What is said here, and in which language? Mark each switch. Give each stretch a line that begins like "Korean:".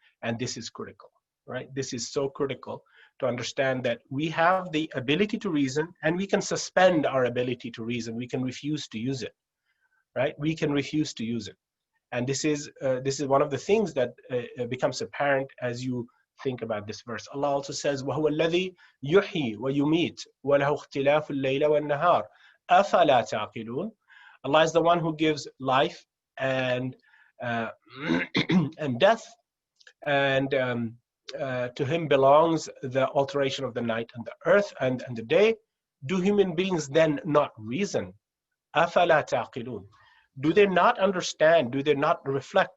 English: And this is critical, right? This is so critical to understand that we have the ability to reason, and we can suspend our ability to reason. We can refuse to use it, right? We can refuse to use it. And this is one of the things that becomes apparent as you think about this verse. Allah also says,
Arabic: وَهُوَ الَّذِي يُحْيِي وَيُمِيتُ وَلَهُ اخْتِلَافُ اللَّيْلِ وَالنَّهَارِ أَفَلَا تَعْقِلُونَ.
English: Allah is the one who gives life and and death, and to Him belongs the alteration of the night and the earth and the day. Do human beings then not reason?
Arabic: أَفَلَا تَعْقِلُونَ.
English: Do they not understand? Do they not reflect?